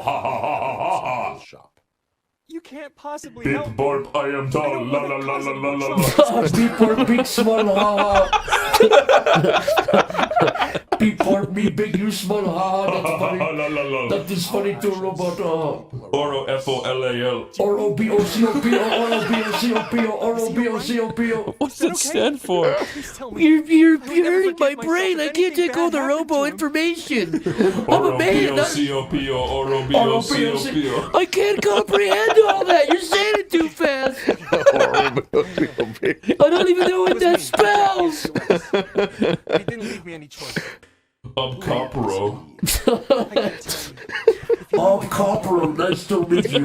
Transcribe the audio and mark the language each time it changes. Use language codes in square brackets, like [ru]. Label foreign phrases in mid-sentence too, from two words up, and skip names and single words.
[en] Ha ha ha ha ha ha. You can't possibly Beep help. borp, I am tall. La la la la la la la. Beep for big small. Ha ha. Beep for me big you small. Ha ha. That's funny. That is funny too, robot. Oro-F-O-L-A-L. R-O-B-O-C-O-P-O. What's that stand for? You're hurting my brain. I can't take all the robo information. I'm a man. Oro-B-O-C-O-P-O. I can't comprehend all that. You're saying it too fast. I don't even know what that spells. He didn't leave me any choice. Copro. Copro. Nice to meet you.